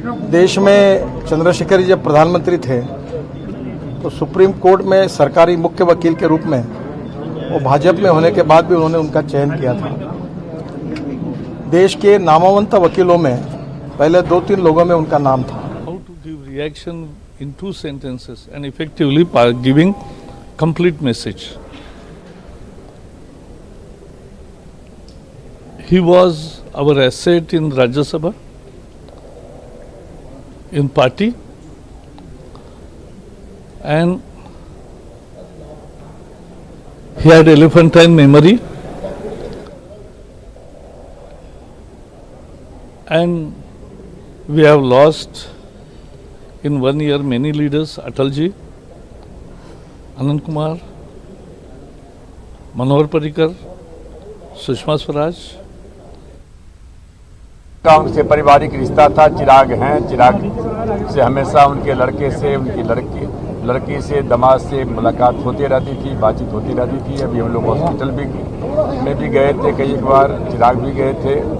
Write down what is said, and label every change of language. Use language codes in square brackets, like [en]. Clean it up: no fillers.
[hi] देश में चंद्रशेखर जी जब प्रधानमंत्री थे तो सुप्रीम कोर्ट में सरकारी मुख्य वकील के रूप में, वो भाजपा में होने के बाद भी उन्होंने उनका चयन किया था। देश के नामवंत वकीलों में पहले 2-3 लोगों में उनका नाम था। [en] How to give reaction in 2 sentences and effectively giving complete message. He was our asset in Rajya Sabha, in party, and he had elephantine memory, and we have lost in 1 year many leaders: Atalji, Anand Kumar, Manohar Parrikar, Sushma Swaraj. [hi] का उनसे पारिवारिक रिश्ता था। चिराग हैं, चिराग से हमेशा उनके लड़के से, उनकी लड़की से, दामाद से मुलाकात होती रहती थी, बातचीत होती रहती थी। अभी हम लोग हॉस्पिटल में भी गए थे, कई बार चिराग भी गए थे।